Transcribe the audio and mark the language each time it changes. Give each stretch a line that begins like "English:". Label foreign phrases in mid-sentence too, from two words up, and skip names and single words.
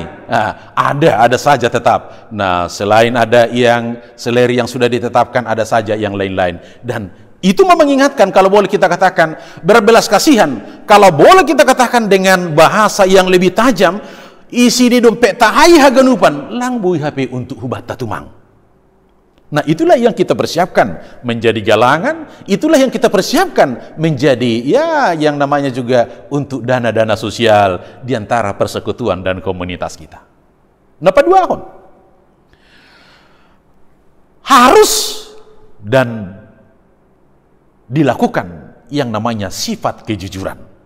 Indonesian: Nah, ada saja tetap. Nah, selain ada yang seleri yang sudah ditetapkan, ada saja yang lain-lain. Dan itu mengingatkan, kalau boleh kita katakan berbelas kasihan, kalau boleh kita katakan dengan bahasa yang lebih tajam, isi di dompet
Batak Simalungun: tahai haganupan, lang bui HP
Indonesian: untuk
Batak Simalungun: hubat tatumang.
Indonesian: Nah, itulah yang kita persiapkan menjadi galangan, itulah yang kita persiapkan menjadi ya yang namanya juga untuk dana-dana sosial di antara persekutuan dan komunitas kita. Nah, paduahon harus dan dilakukan yang namanya sifat kejujuran.